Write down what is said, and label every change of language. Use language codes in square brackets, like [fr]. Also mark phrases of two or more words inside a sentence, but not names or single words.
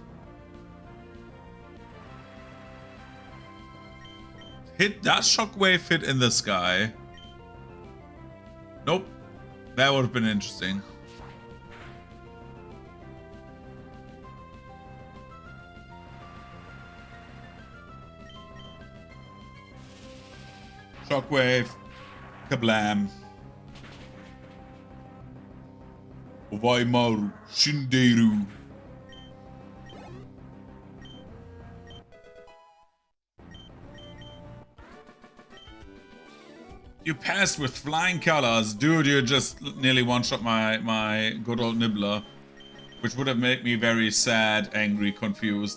[en] Does Shockwave hit in the sky? Nope. That would have been interesting. Shockwave. Kablam. Ovaimaru. Shinderu. You passed with flying colors. Dude, you just nearly one-shot my good old Nibbler. Which would have made me very sad, angry, confused.